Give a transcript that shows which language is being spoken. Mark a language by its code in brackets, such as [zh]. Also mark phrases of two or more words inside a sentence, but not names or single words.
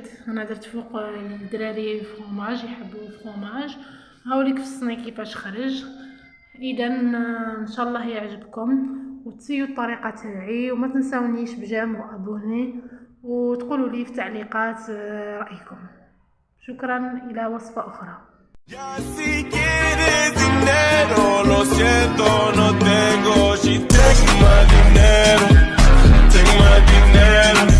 [ar] انا درت فوق الدراري فرomاج، يحبوا فرomاج. هاوليك في الصني كيفاش خرج. اذا ان شاء الله يعجبكم وتسيو الطريقه تاعي، وما تنساونيش بجام وابوني وتقولوا لي في تعليقات رايكم. شكرا، الى وصفه اخرى. [es] Ya si quieres dinero, lo siento, no tengo. [en] She take my dinero, take my dinero.